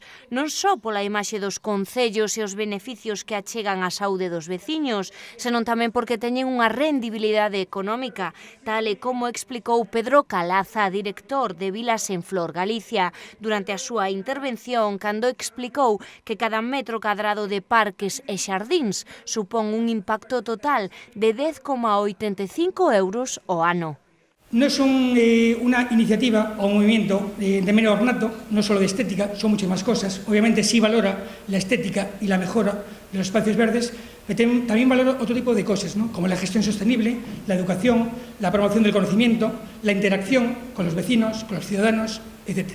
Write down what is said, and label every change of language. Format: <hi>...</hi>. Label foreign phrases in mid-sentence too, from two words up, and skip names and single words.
<gl>non só pola imaxe dos concellos e os beneficios que achegan á saúde dos veciños, senón tamén porque teñen unha rendibilidade económica, tal e como explicou Pedro Calaza, director de Vilas en Flor Galicia, durante a súa intervención cando explicou que cada metro cadrado de parques e xardíns supón un impacto total de 10,85 euros ao ano.</gl> <es>No es una iniciativa o un movimiento de mero ornato, no solo de estética, son muchas más cosas. Obviamente sí valora la estética y la mejora de los espacios verdes, pero también valora otro tipo de cosas, ¿no? Como la gestión sostenible, la educación, la promoción del conocimiento, la interacción con los vecinos, con los ciudadanos, etc.</es>